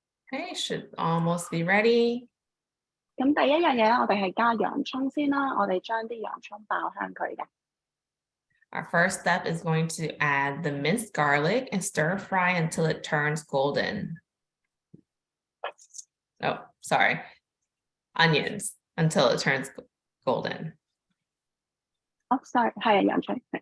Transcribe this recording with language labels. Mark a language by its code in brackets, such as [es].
[en] Okay, should almost be ready. [yue] 咁第一樣嘢咧，我哋係加洋葱先啦。我哋將啲洋葱爆香佢嘅。 [en] Our first step is going to add the minced garlic and stir fry until it turns golden. Oh, sorry. Onions until it turns golden. Oh, sorry， [yue] 係洋葱。